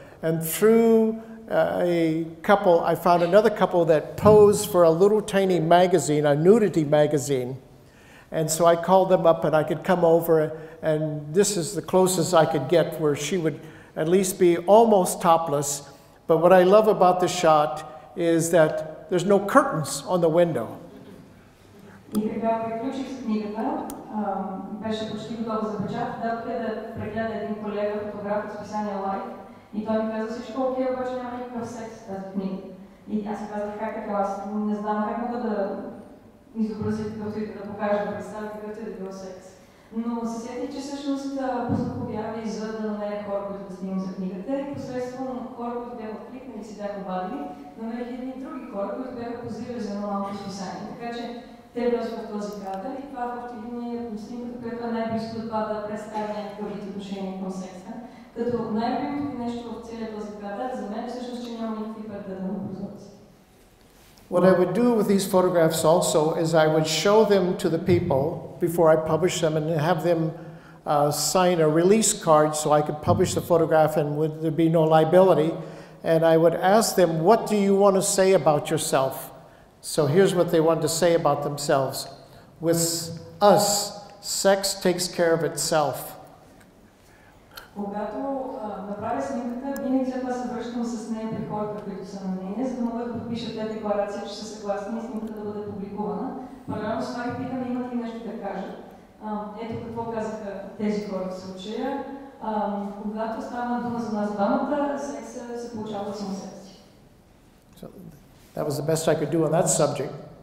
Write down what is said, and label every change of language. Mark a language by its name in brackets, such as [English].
[English] And through a couple, I found another couple that posed for a little tiny magazine, a nudity magazine. And so I called them up and I could come over, and this is the closest I could get where she would at least be almost topless. But what I love about the shot is that there's no curtains on the window. [Bulgarian] И така приключих с книгата, беше почти готова за печат, дадох я да прегледа един колега, фотограф от списание Life, и той ми каза всичко окей, обаче няма никакъв секс в тази книга. И аз казах как така, аз не знам как мога да изобразя какъвто и да покажа, да представя какъвто и да било секс. Но се сетих, че всъщност пуснах обяви за да намеря хора, които да снимам за книгата и посредством хора, които бяха откликнали и си бяха обадили, намерих едни други хора, които бяха позирали за едно малко списание. Така че те влязоха в този кадър и това фактически е снимката, която е най-близко до това да представя някакъв вид отношение към секса. Като най-любимото нещо в целия този кадър за мен всъщност, че няма никакви предадени прозорци. [English] What I would do with these photographs also is I would show them to the people before I publish them and have them sign a release card so I could publish the photograph and there'd be no liability. And I would ask them, what do you want to say about yourself? So here's what they wanted to say about themselves. With us, sex takes care of itself. [Bulgarian] Когато направя снимката, винаги след това се връщам с нея при хората, които са на мнение, за да могат да подпишат те декларация, че са съгласни и снимката да бъде публикувана. Паралелно с това ги питам, имат ли нещо да кажат. Ето какво казаха тези хора в случая. Когато стана дума за нас двамата, секса се получава от само себе си. [English] That was the best I could do on that subject.